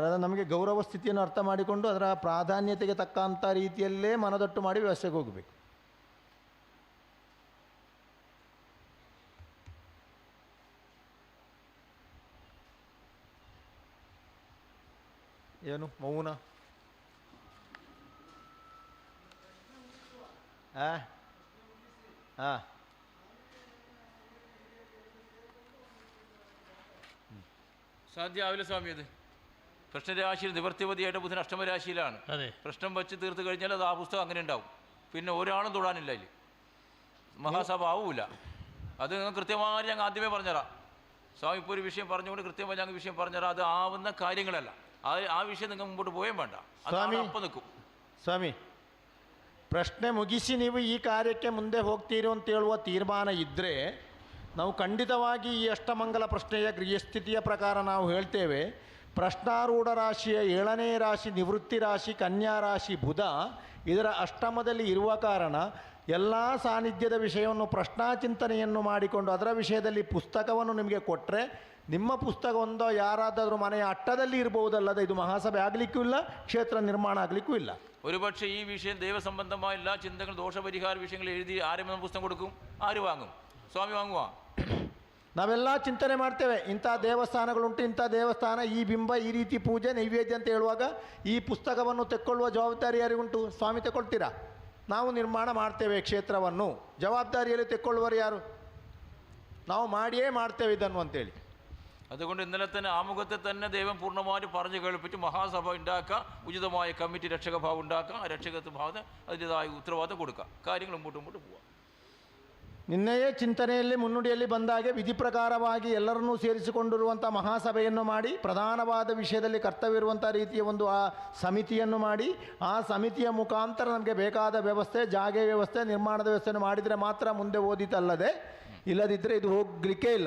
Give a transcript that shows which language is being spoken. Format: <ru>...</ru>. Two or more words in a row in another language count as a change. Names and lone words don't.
<kn>ಅದು ನಮಗೆ ಗೌರವ ಸ್ಥಿತಿಯನ್ನು ಅರ್ಥ ಮಾಡಿಕೊಂಡು ಅದರ ಪ್ರಾಧಾನ್ಯತೆಗೆ ತಕ್ಕಂಥ ರೀತಿಯಲ್ಲೇ ಮನದಟ್ಟು ಮಾಡಿ ವ್ಯವಸ್ಥೆಗೆ ಹೋಗಬೇಕು. ಏನು ಮೌನ?</kn> <ml>സാധ്യമാവില്ല സ്വാമി. അത് പ്രശ്നരാശിയിൽ നിവർത്തിപതിയായിട്ട് ബുധൻ അഷ്ടമരാശിയിലാണ്. പ്രശ്നം വച്ച് തീർത്ത് കഴിഞ്ഞാൽ അത് ആ പുസ്തകം അങ്ങനെ ഉണ്ടാവും. പിന്നെ ഒരാളും തൊടാനില്ല അതിൽ. മഹാസഭ ആവൂല. അത് കൃത്യമായി ഞങ്ങൾ ആദ്യമേ പറഞ്ഞുതരാം. സ്വാമി ഇപ്പോൾ ഒരു വിഷയം പറഞ്ഞുകൊണ്ട് കൃത്യമായി ഞങ്ങൾ വിഷയം പറഞ്ഞുതരാം. അത് ആവുന്ന കാര്യങ്ങളല്ല.</ml> <kn>ಆ ವಿಷಯ</kn> <ml>നിങ്ങൾ മുമ്പോട്ട് പോയേ വേണ്ട. അപ്പം നിൽക്കും.</ml> <kn>ಸ್ವಾಮಿ, ಪ್ರಶ್ನೆ ಮುಗಿಸಿ ನೀವು ಈ ಕಾರ್ಯಕ್ಕೆ ಮುಂದೆ ಹೋಗ್ತೀರಿ ಅಂತ ಹೇಳುವ ತೀರ್ಮಾನ ಇದ್ದರೆ ನಾವು ಖಂಡಿತವಾಗಿ ಈ ಅಷ್ಟಮಂಗಲ ಪ್ರಶ್ನೆಯ ಗೃಹಸ್ಥಿತಿಯ ಪ್ರಕಾರ ನಾವು ಹೇಳ್ತೇವೆ. ಪ್ರಶ್ನಾರೂಢ ರಾಶಿಯ 7ನೇ ರಾಶಿ ನಿವೃತ್ತಿ ರಾಶಿ ಕನ್ಯಾ ರಾಶಿ ಬುಧ ಇದರ ಅಷ್ಟಮದಲ್ಲಿ ಇರುವ ಕಾರಣ ಎಲ್ಲ ಸಾನ್ನಿಧ್ಯದ ವಿಷಯವನ್ನು ಪ್ರಶ್ನಾಚಿಂತನೆಯನ್ನು ಮಾಡಿಕೊಂಡು ಅದರ ವಿಷಯದಲ್ಲಿ ಪುಸ್ತಕವನ್ನು ನಿಮಗೆ ಕೊಟ್ಟರೆ ನಿಮ್ಮ ಪುಸ್ತಕ ಒಂದೋ ಯಾರಾದರೂ ಮನೆಯ ಅಟ್ಟದಲ್ಲಿ ಇರಬಹುದಲ್ಲದೆ ಇದು ಮಹಾಸಭೆ ಆಗಲಿಕ್ಕೂ ಇಲ್ಲ, ಕ್ಷೇತ್ರ ನಿರ್ಮಾಣ ಆಗಲಿಕ್ಕೂ ಇಲ್ಲ.</kn> <ml>ഒരുപക്ഷെ ഈ വിഷയം ദൈവസംബന്ധമായ എല്ലാ ചിന്തകൾ ദോഷപരിഹാര വിഷയങ്ങൾ എഴുതി ആരും പുസ്തകം കൊടുക്കും? ആര് വാങ്ങും?</ml> <kn>ಸ್ವಾಮಿ ವಾಂಗುವ? ನಾವೆಲ್ಲ ಚಿಂತನೆ ಮಾಡ್ತೇವೆ. ಇಂಥ ದೇವಸ್ಥಾನಗಳುಂಟು, ಇಂಥ ದೇವಸ್ಥಾನ, ಈ ಬಿಂಬ, ಈ ರೀತಿ ಪೂಜೆ ನೈವೇದ್ಯ ಅಂತ ಹೇಳುವಾಗ ಈ ಪುಸ್ತಕವನ್ನು ತೆಕ್ಕೊಳ್ಳುವ ಜವಾಬ್ದಾರಿ ಯಾರಿಗುಂಟು? ಸ್ವಾಮಿ ತೆಕ್ಕೊಳ್ತೀರಾ? ನಾವು ನಿರ್ಮಾಣ ಮಾಡ್ತೇವೆ ಕ್ಷೇತ್ರವನ್ನು, ಜವಾಬ್ದಾರಿಯಲ್ಲಿ ತೆಕ್ಕೊಳ್ಳುವರು ಯಾರು? ನಾವು ಮಾಡಿಯೇ ಮಾಡ್ತೇವೆ ಇದನ್ನು ಅಂತೇಳಿ.</kn> <ml>അതുകൊണ്ട് ഇന്നലെ തന്നെ ആമുഖത്തെ തന്നെ ദൈവം പൂർണ്ണമായിട്ട് പറഞ്ഞു കേൾപ്പിച്ച് മഹാസഭ ഉണ്ടാക്കുക, ഉചിതമായ കമ്മിറ്റി രക്ഷക ഭാവം ഉണ്ടാക്കുക, ആ രക്ഷകത്വ ഭാവത്തിന് അതിൻ്റെതായ ഉത്തരവാദിത്തം കൊടുക്കുക, കാര്യങ്ങൾ മുമ്പോട്ട് പോവുക.</ml> <kn>ನಿನ್ನೆಯೇ ಚಿಂತನೆಯಲ್ಲಿ ಮುನ್ನುಡಿಯಲ್ಲಿ ಬಂದಾಗೆ ವಿಧಿ ಪ್ರಕಾರವಾಗಿ ಎಲ್ಲರನ್ನೂ ಸೇರಿಸಿಕೊಂಡಿರುವಂಥ ಮಹಾಸಭೆಯನ್ನು ಮಾಡಿ ಪ್ರಧಾನವಾದ ವಿಷಯದಲ್ಲಿ ಕರ್ತವ್ಯವಿರುವಂಥ ರೀತಿಯ ಒಂದು ಆ ಸಮಿತಿಯನ್ನು ಮಾಡಿ ಆ ಸಮಿತಿಯ ಮುಖಾಂತರ ನಮಗೆ ಬೇಕಾದ ವ್ಯವಸ್ಥೆ, ಜಾಗೆ ವ್ಯವಸ್ಥೆ, ನಿರ್ಮಾಣದ ವ್ಯವಸ್ಥೆಯನ್ನು ಮಾಡಿದರೆ ಮಾತ್ರ ಮುಂದೆ ಓದಿತಲ್ಲದೆ ಇಲ್ಲದಿದ್ದರೆ ಇದು ಹೋಗಲಿಕ್ಕೆ ಇಲ್ಲ.</kn>